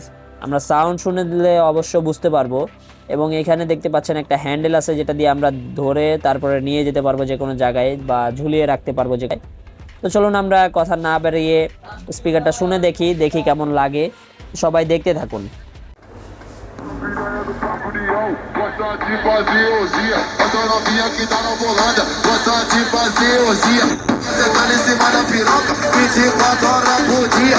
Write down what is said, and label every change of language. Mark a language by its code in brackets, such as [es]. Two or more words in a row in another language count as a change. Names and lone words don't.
[bn] আমরা সাউন্ড শুনে দিলে অবশ্য বুঝতে পারবো। এবং এখানে দেখতে পাচ্ছেন একটা হ্যান্ডেল আছে, যেটা দিয়ে আমরা ধরে তারপরে নিয়ে যেতে পারবো যে কোনো জায়গায় বা ঝুলিয়ে রাখতে পারবো জায়গায়। তো চলুন আমরা কথা না বেরিয়ে স্পিকারটা শুনে দেখি কেমন লাগে। সবাই দেখতে থাকুন। [pt] Gosta de fazer orgia, essa novinha que tá na Holanda. Gosta de fazer orgia, você tá em cima da piroca, 24 horas por dia.